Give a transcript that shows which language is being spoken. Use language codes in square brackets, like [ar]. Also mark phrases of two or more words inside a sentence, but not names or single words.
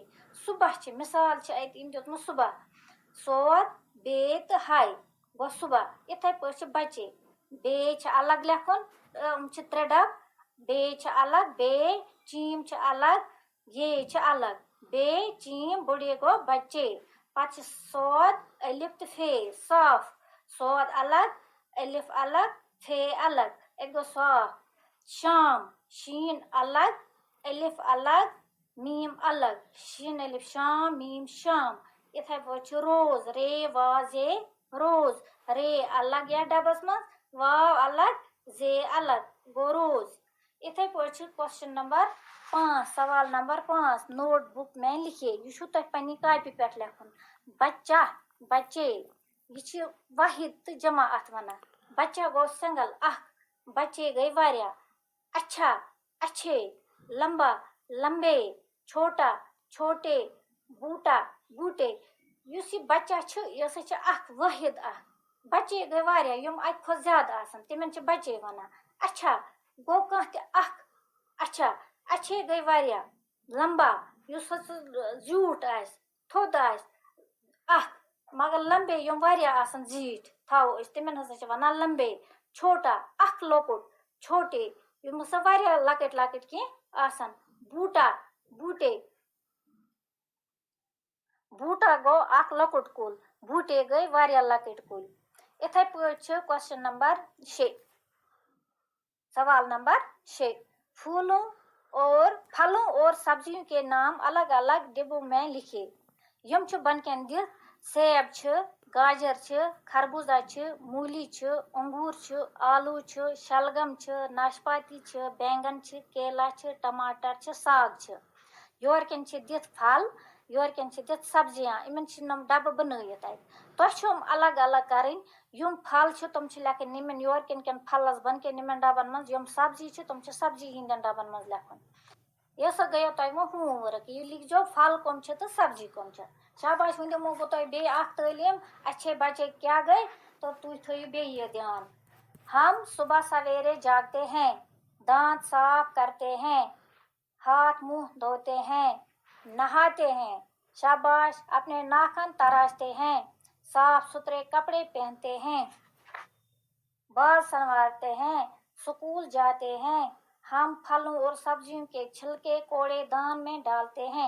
[ks] सुबह मिसाल अत सुबह सोद बे तो हाय गो सुबह। इथे बच्चे बे अलग लिखन 3 डब बे अलग बे चीम अलग ये अलग बे चीम बुढ़े गो बच्चे। पत सोद अलिफ तो फे साफ सोद अलग अलिफ अलग फे अलग एक गो साफ। शाम शीन अलग अलिफ अलग मीम अलग शीन अलिफ शाम मीम शाम اتھے پٲٹھۍ چھُ روز رے واز روز رے الگ یا ڈبس منٛز واو الگ زے الگ گوٚو روز. اتھے پٲٹھۍ چھُ کوسچن نمبر 5 [ur] سوال نمبر 5 نوٹ بک میں لکھے [ks] یہ چھُ تۄہہِ پننہِ کاپی پٮ۪ٹھ لیکھُن بچہ بچے یہ چھُ واحد تہٕ جمع اتھ ونان بچہ گوٚو سنگل اکھ بچے گٔے واریاہ اچھا اچھے لمبا لمبے چھوٹا چھوٹے بوٹا بوٹے یُس یہِ بچہ چھُ یہِ ہسا چھِ اکھ وٲحد اکھ بچے گٔے واریاہ یِم اکہِ کھۄتہٕ زیادٕ آسن تِمن چھِ بچے ونان اچھا گوٚو کانٛہہ تہِ اکھ اچھا اچھے گٔے واریاہ لمبا یُس ہسا زیوٗٹھ آسہِ تھوٚد آسہِ اکھ مگر لمبے یِم واریاہ آسن زیٖٹھۍ تھاوو أسۍ تِمن ہسا چھِ ونان لمبے چھوٹا اکھ لۄکُٹ چھوٹے یِم ہسا واریاہ لۄکٕٹۍ لۄکٕٹۍ کینٛہہ آسن بوٗٹا بوٗٹے بوٗٹا گوٚو اکھ لۄکُٹ کُل بوٗٹے گٔے واریاہ لۄکٕٹۍ کُلۍ اِتھے پٲٹھۍ چھِ کوسچن نمبر 6 [ur] سوال نمبر 6 پھولوں اور پھلوں اور سبزیوں کے نام الگ الگ ڈبوں میں لکھے [ks] یم چھِ بن کٮ۪ن دِتھ سیب چھِ گاجر چھِ خربوزہ چھِ موٗلی چھِ انگور چھِ آلوٗ چھِ شلگم چھِ ناشپاتی چھِ بینگن چھِ کیلا چھِ ٹماٹر چھِ ساگ چھِ یورٕکٮ۪ن چھِ دِتھ پھل یورٕکٮ۪ن چھِ دِتھ سبزیاں یِمن چھِ نم ڈبہٕ بنٲیِتھ اتہِ تۄہہِ چھُ یِم الگ الگ کرٕنۍ یِم پھل چھِ تِم چھِ لیکھٕنۍ یِمن یورٕکٮ۪ن کٮ۪ن پھلس بۄن کٮ۪ن یِمن ڈبن منٛز یِم سبزی چھِ تِم چھِ سبزی ہٕنٛدٮ۪ن ڈبن منٛز لیکھُن یہ سا گٔیو تۄہہِ وۄنۍ ہوم ؤرک یہِ لیکھزیو پھل کٕم چھِ تہٕ سبزی کٕم چھِ شاباش وۄنۍ دِمو بہٕ تۄہہِ بیٚیہِ اکھ تعلیٖم اچھے بچے کیٛاہ گٔے تہٕ تُہۍ تھٲیِو بیٚیہِ یہِ دھیان [ur] ہم صبح سویرے جاگتے ہیں دانت صاف کرتے ہیں ہاتھ منہ دھوتے ہیں نہاتے ہیں شاباش اپنے ناخن تراشتے ہیں صاف ستھرے کپڑے پہنتے ہیں بال سنوارتے ہیں اسکول جاتے ہیں ہم پھلوں اور سبزیوں کے چھلکے کوڑے دان میں ڈالتے ہیں